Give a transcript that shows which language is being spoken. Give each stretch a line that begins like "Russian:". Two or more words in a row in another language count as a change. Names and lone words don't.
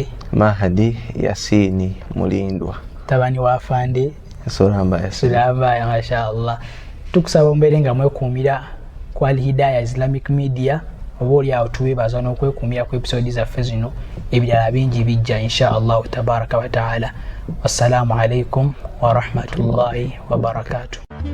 Ganda: Mahdi Yasini Mulindwa mutabani wa Afande Sulamba mashallah tukusaba mbeere nga mwekuumira ku Al Hidayah Islamic Media oba oliawo tuweebaza n'okwekuumira ku episode zaffe zino ebirala bingi bijja inshallah
Arabic: تبارك وتعالى والسلام عليكم ورحمة الله وبركاته